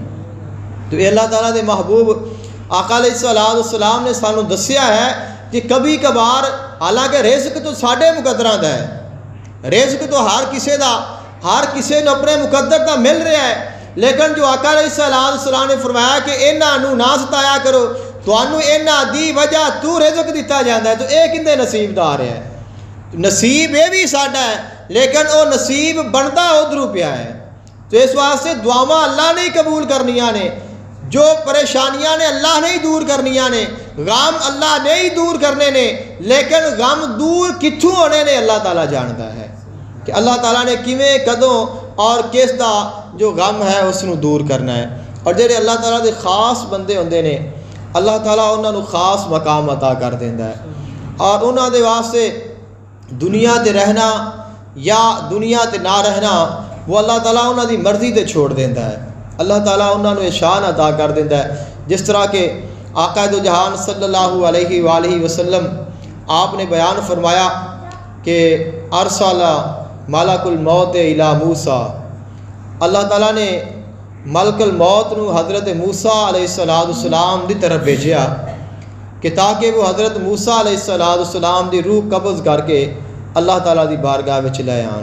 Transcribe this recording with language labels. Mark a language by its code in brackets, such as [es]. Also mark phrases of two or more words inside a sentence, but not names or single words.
[pa] تو یہ اللہ تعالیٰ دے محبوب آقا [ar] علیہ السلام [pa] نے سانو دسیا ہے کہ کبھی کبھار حالانکہ رزق تو ساڈے مقدراں دا ہے، رزق تو ہر کسے نو اپنے مقدر دا مل رہا ہے، لیکن جو آقا [ar] علیہ السلام [pa] نے فرمایا کہ انہاں نو نہ ستایا کرو، تانوں انہاں دی وجہ تو رزق دیتا جاندا ہے، تو اے کندے نصیب دار ہے؟ نصیب یہ بھی ساڈا ہے، لیکن او نصیب بندا ادھروں پیا ہے۔ تو اس واسطے دعاواں اللہ نے قبول کرنیاں نے، جو پریشانیاں نے اللہ نے ہی دور کرنیاں نے، غم اللہ نے ہی دور کرنے نے، لیکن غم دور کتھوں ہونے نے اللہ تعالیٰ جانتا ہے کہ اللہ تعالیٰ نے کیویں کدوں اور کس دا جو غم ہے اس نو دور کرنا ہے۔ اور جڑے اللہ تعالیٰ دے خاص بندے ہوندے نے اللہ تعالیٰ انہاں نو خاص مقام عطا کر دیندا ہے، اور انہاں دے واسطے دنیا تے رہنا یا دنیا تے نہ رہنا وہ اللہ تعالیٰ انہاں دی مرضی تے چھوڑ دیندا ہے، اللہ تعالیٰ انہاں نو شان عطا کر دیندا ہے۔ جس طرح کہ آقا دو جہان [ar] صلی اللہ علیہ وآلہ وسلم [pa] آپ نے بیان فرمایا کہ [ar] ارسل ملک الموت الی موسیٰ، [pa] اللہ تعالیٰ نے ملک الموت نو حضرت موسیٰ [ar] علیہ السلام [pa] دی طرف بھیجیا کہ تاکہ وہ حضرت موسیٰ [ar] علیہ السلام [pa] دی روح قبض کر کے اللہ تعالیٰ دی بارگاہ وچ لے آن۔